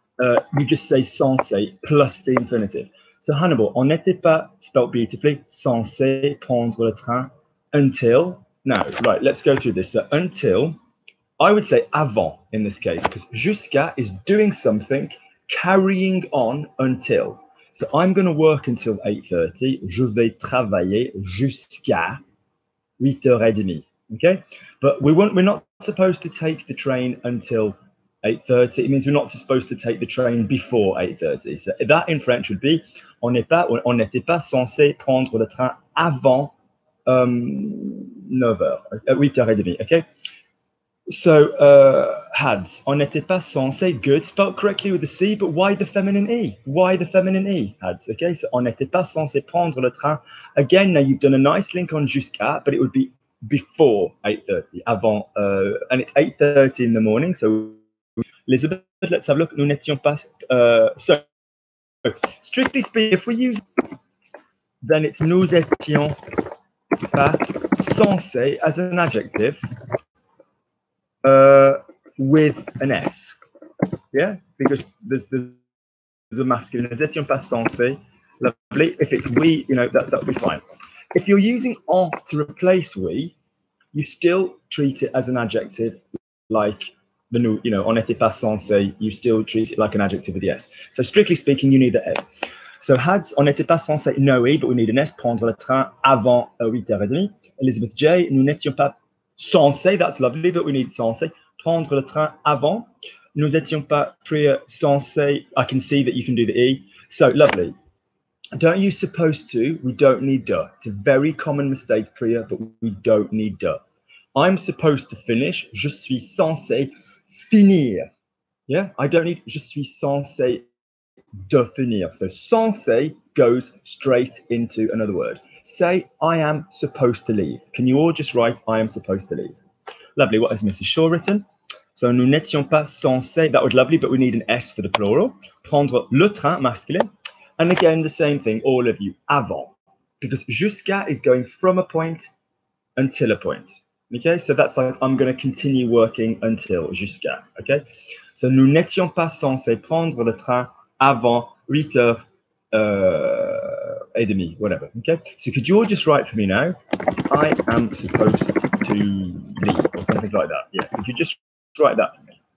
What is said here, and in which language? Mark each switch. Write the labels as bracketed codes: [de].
[en] You just say censé plus the infinitive. So Hannibal, [fr] on n'était pas, [en] spelled beautifully, [fr] censé prendre le train [en] until. Now, right, let's go through this. So until, I would say avant in this case, because jusqu'à is doing something, carrying on until. So I'm going to work until 8:30. [fr] Je vais travailler jusqu'à 8:30. [en] Okay, but we're not supposed to take the train until 8:30. It means we're not supposed to take the train before 8:30. So that in French would be [fr] on n'était pas censé prendre le train avant 9h, 8:30. [en] Okay. So, Hads, [fr] on n'était pas censé, [en] good, spelled correctly with the C, but why the feminine E? Why the feminine E, Hads? Okay, so [fr] on n'était pas censé prendre le train. [en] Again, now you've done a nice link on jusqu'à, but it would be before 8:30, avant, and it's 8:30 in the morning. So, Elizabeth, let's have a look. [fr] Nous n'étions pas, [en] so, strictly speaking, if we use, then it's [fr] nous étions pas censé [en] as an adjective. With an S, yeah, because there's a masculine. [fr] Nous étions pas censé, [en] lovely. If it's we, that'll be fine. If you're using en to replace we, you still treat it as an adjective, like the nous, [fr] on n'était pas censé. [en] You still treat it like an adjective with the S. So strictly speaking, you need the S. So Hads, [fr] on n'était pas censé, [en] no E, but we need an S. [fr] Prendre le train avant 8:30. Elizabeth J, nous n'étions pas censé, [en] that's lovely, but we need [fr] censé. Prendre le train avant. Nous n'étions pas censé. [en] I can see that you can do the E. So lovely. Don't use supposed to. We don't need de. It's a very common mistake, Priya, but we don't need de. I'm supposed to finish. [fr] Je suis censé finir. [en] Yeah, I don't need [fr] je suis censé de finir. [en] So censé goes straight into another word. Say, I am supposed to leave. Can you all just write, I am supposed to leave? Lovely. What has Mrs. Shaw written? So, [fr] nous n'étions pas censés. [en] That was lovely, but we need an S for the plural. [fr] Prendre le train, [en] masculine. And again, the same thing, all of you, avant. because jusqu'à is going from a point until a point. Okay, so that's like I'm going to continue working until jusqu'à. Okay, so [fr] nous n'étions pas censés prendre le train avant 8h30, [en] whatever. Okay, so could you all just write for me now? I am supposed to leave, or something like that. Yeah, could you just write that for me?